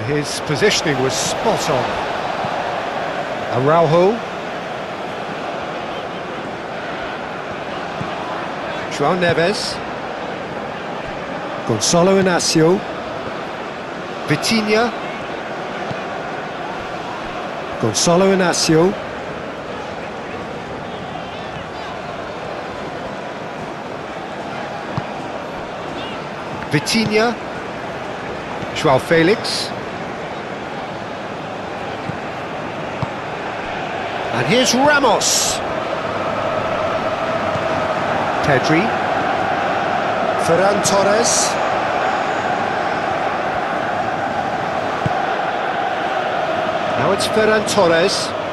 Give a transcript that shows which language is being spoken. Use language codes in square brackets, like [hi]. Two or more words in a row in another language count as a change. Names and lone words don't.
[en] His positioning was spot on. Araujo. João Neves. Gonzalo Inacio. Vitinha. Gonzalo Inacio. Vitinha. João Felix. And here's Ramos. Pedri. Ferran Torres. Now it's Ferran Torres.